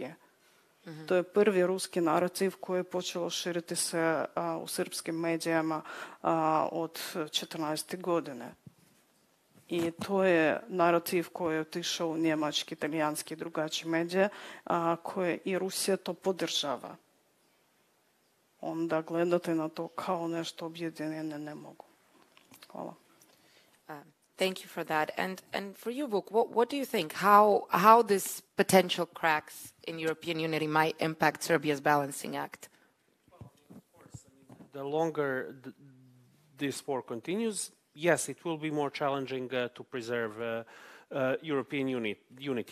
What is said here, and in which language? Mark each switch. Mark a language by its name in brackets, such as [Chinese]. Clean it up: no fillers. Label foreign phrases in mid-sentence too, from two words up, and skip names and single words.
[Serbian] To je prvi ruski narativ koji je počelo širiti se u srpskim medijama od 14. godine. I to je narativ koji je otišao u njemački, italijanski i drugačije medije, koje i Rusija to podržava. Onda gledate na to kao nešto objedinjene ne mogu. Hvala. [English] Thank you for that. And for you, Vuk, what do you think? How this potential cracks in European unity might impact Serbia's balancing act? Well, of course, the longer this war continues, yes, it will be more challenging to preserve European unity.